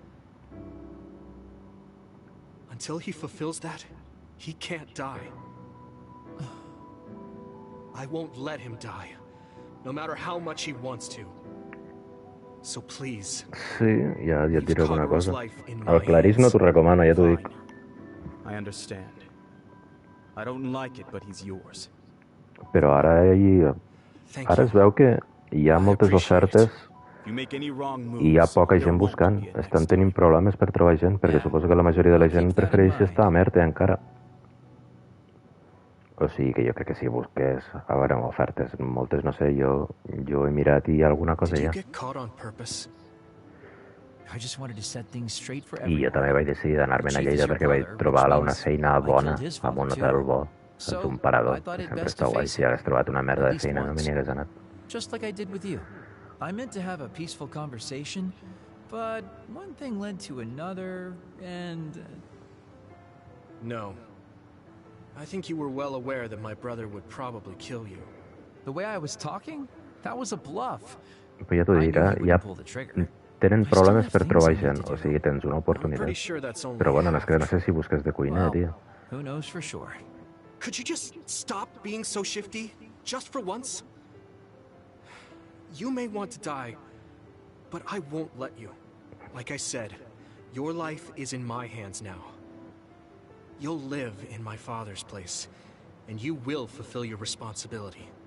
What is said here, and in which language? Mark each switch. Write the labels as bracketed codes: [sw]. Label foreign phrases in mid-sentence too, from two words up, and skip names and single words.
[en] Until he fulfills that, he can't die. I won't let him die, no matter how much he wants to. So please. [ca] Sí, ja et diré alguna cosa. El Clarís no t'ho recomano, ja t'ho dic. [en] I understand. I don't like it, but he's yours. [ca] Però ara es veu que hi ha moltes ofertes i hi ha poca gent buscant. Estan tenint problemes per trobar gent, perquè suposo que la majoria de la gent prefereix estar a Merte encara. O sigui que jo crec que si busques, a veure, ofertes, moltes no sé, jo he mirat i hi ha alguna cosa ja. I jo també vaig decidir d'anar-me'n a Lleida perquè vaig trobar una feina bona, amb un hotel bo. Saps, un parador, que sempre està guai. Si hagués trobat una merda de feina, no me n'hi hagués anat. [en] Just like I did with you. I meant to have a peaceful conversation, but one thing led to another, and... No. I think you were well aware that my brother would probably kill you. The way I was talking? That was a bluff. [ca] Però ja t'ho diré, tenen problemes per trobar gent, o sigui, tens una oportunitat. Però bueno, és que no sé si busques de cuiner, tio. [en] Who knows for sure. Could you just stop being so shifty? Just for once? You may want to die, but I won't let you. Like I said, your life is in my hands now. You'll live in my father's place, and you will fulfill your responsibility.